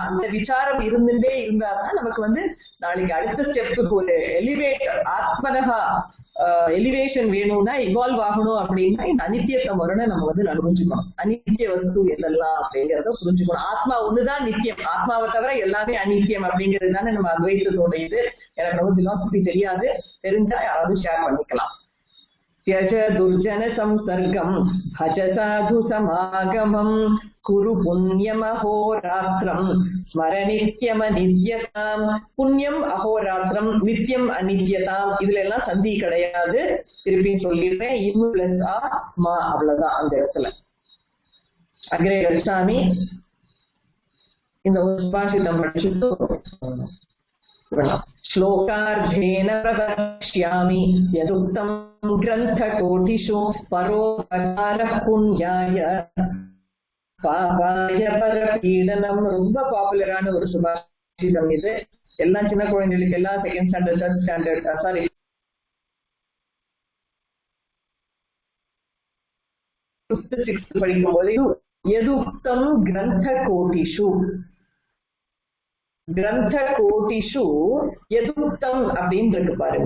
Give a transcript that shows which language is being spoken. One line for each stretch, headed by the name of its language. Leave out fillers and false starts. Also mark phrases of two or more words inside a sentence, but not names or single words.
Tamil: அந்த விசாரம் இருந்துட்டே இருந்தாதான் நமக்கு வந்து நாளைக்கு அடுத்த ஸ்டெப்புக்கு ஒரு எலிவேட்டர், ஆத்மனகா எலிவேஷன் வேணும்னா, இவால்வ் ஆகணும் அப்படின்னா இந்த அனித்தியத்தை முரணை நம்ம வந்து புரிஞ்சுக்கணும். அனித்திய வஸ்து எதெல்லாம் அப்படிங்கிறத புரிஞ்சுக்கணும். ஆத்மா ஒண்ணுதான் நித்தியம், ஆத்மாவை தவிர எல்லாமே அனித்தியம் அப்படிங்கிறது தானே நம்ம அத்வைத்தத்தோட இது. எனக்கு ரொம்ப பிலாசபி தெரியாது, தெரிஞ்சா யாராவது ஷேர் பண்ணிக்கலாம்.
Sanskrit: त्यज दुर्जन संसर्गम भज साधु समागमम कुरु पुण्यम अहोरात्रम स्मर नित्यम अनित्यताम. पुण्यम् अहोरात्रम्, नित्यम् अनित्यताम्.
Tamil: இதுல எல்லாம் சந்தி கிடையாது. திருப்பி சொல்லிடுறேன், இம்மு பிளஸ் ஆ மா, அவ்வளவுதான் அந்த இடத்துல. அக்ரே ரவிசாமி இந்த சுபாஷிதம் படிச்சுட்டு
Sanskrit: श्लोकार्धेन प्रवक्ष्यामि यदुक्तं ग्रन्थकोटिषु परोपकारः पुण्याय पापाय परपीडनम्.
Tamil: ரொம்ப பாப்புலரான ஒரு சுபாஷிதம் இது. எல்லாம் சின்ன குழந்தைகளுக்கு எல்லாம் செகண்ட் ஸ்டாண்டர்ட், தேர்ட் ஸ்டாண்டர்ட், சாரி சிக்ஸ்த் படிக்கும் போது
Sanskrit: यदुक्तम् ग्रन्थ कोटिषु, ग्रन्थ कोटिषु यदुक्तम्
Tamil: அப்படின்னு இருக்கு பாருங்க.